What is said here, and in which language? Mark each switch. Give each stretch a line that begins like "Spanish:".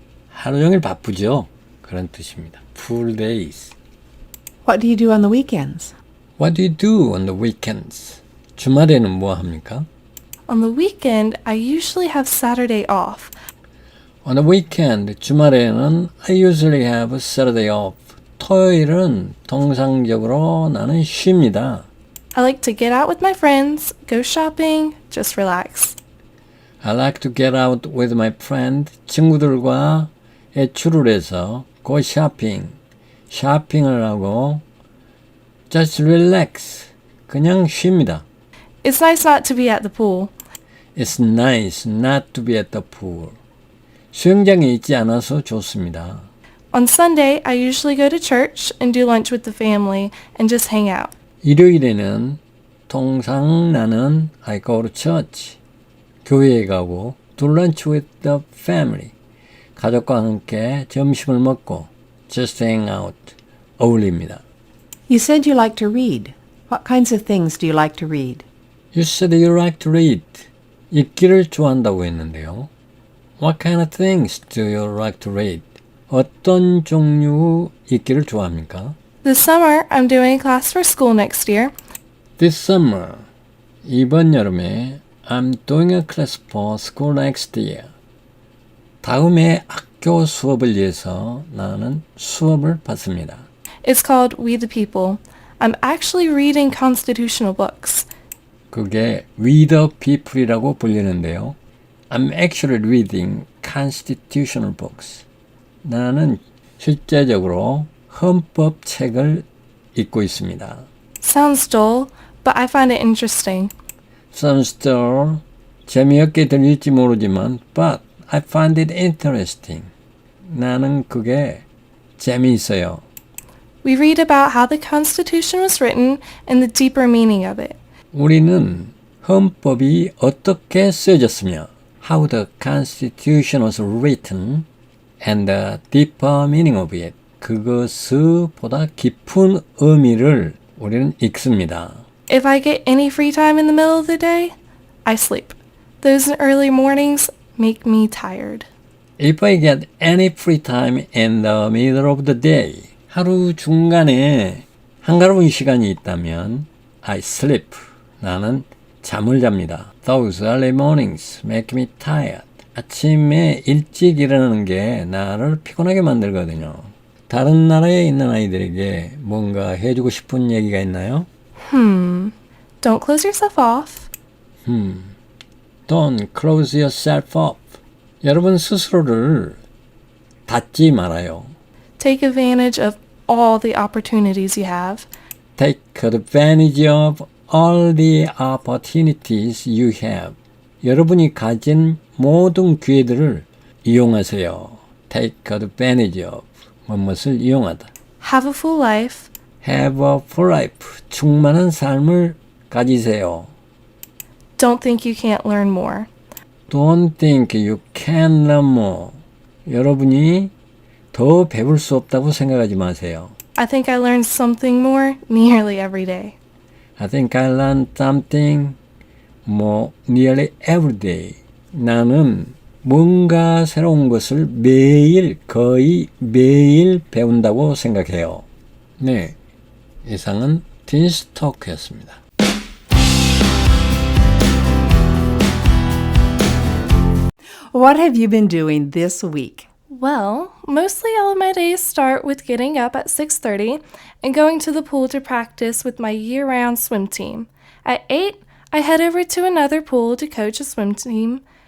Korean: 하루 종일 바쁘죠? 그런 뜻입니다.
English: Full days. What do you do on the weekends? What do you do on the weekends?
Korean: 주말에는 뭐 합니까?
English: On the weekend, I usually have Saturday off. On the weekend,
Korean: 주말에는
English: I usually have Saturday off.
Korean: 토요일은 통상적으로 나는 쉽니다.
English: I like to get out with my friends, go shopping, just relax. I like to get out with my friend.
Korean: 친구들과 외출을 해서
English: go shopping.
Korean: 쇼핑을 하고
English: just relax.
Korean: 그냥 쉽니다.
English: It's nice not to be at the pool. It's nice not to be at the pool.
Korean: 수영장에 있지 않아서 좋습니다.
English: On Sunday, I usually go to church and do lunch with the family and just hang out. 일요일에는 통상 나는 I go to church.
Korean: 교회에 가고
English: do lunch with the family.
Korean: 가족과 함께 점심을 먹고
English: just hang out.
Korean: 어울립니다.
English: You said you like to read. What kinds of things do you like to read? You said you like to read.
Korean: 읽기를 좋아한다고 했는데요.
English: What kind of things do you like to read?
Korean: 어떤 종류 읽기를 좋아합니까?
English: This summer, I'm doing a class for school next year. This summer,
Korean: 이번 여름에
English: I'm doing a class for school next year.
Korean: 다음에 학교 수업을 위해서 나는 수업을 받습니다.
English: It's called We the People. I'm actually reading constitutional books.
Korean: 그게
English: We the People이라고
Korean: 불리는데요.
English: I'm actually reading constitutional books.
Korean: 나는 실제적으로 헌법 책을 읽고 있습니다.
English: Sounds dull, but I find it interesting. Sounds dull.
Korean: 재미없게 들릴지 모르지만
English: but I find it interesting.
Korean: 나는 그게 재미있어요.
English: We read about how the Constitution was written and the deeper meaning of it.
Korean: 우리는 헌법이 어떻게 쓰여졌으며
English: how the Constitution was written and the deeper meaning of it.
Korean: 그것의 보다 깊은 의미를 우리는 읽습니다.
English: If I get any free time in the middle of the day, I sleep. Those early mornings make me tired. If I get any free time in the middle of the day,
Korean: 하루 중간에 한가로운 시간이 있다면
English: I sleep.
Korean: 나는 잠을 잡니다.
English: Those early mornings make me tired.
Korean: 아침에 일찍 일어나는 게 나를 피곤하게 만들거든요. 다른 나라에 있는 아이들에게 뭔가 해주고 싶은 얘기가 있나요?
English: Don't close yourself off. Don't close yourself up. 여러분 스스로를 닫지 말아요. Take advantage of all the opportunities you have. Take advantage of all the opportunities you have.
Korean: 여러분이 가진 모든 기회들을 이용하세요.
English: Take advantage of.
Korean: 무엇을 이용하다.
English: Have a full life. Have a full life.
Korean: 충만한 삶을 가지세요.
English: Don't think you can't learn more. Don't think you can learn more.
Korean: 여러분이 더 배울 수 없다고 생각하지 마세요.
English: I think I learn something more nearly every day. I think I learned something more nearly every day.
Korean: 나는 뭔가 새로운 것을 매일, 거의 매일 배운다고 생각해요. 네, 이상은 틴스 토크였습니다.
English: What have you been doing this week? Well, mostly all of my days start with getting up at 6:30 and going to the pool to practice with my year-round swim team. At 8, I head over to another pool to coach a swim team.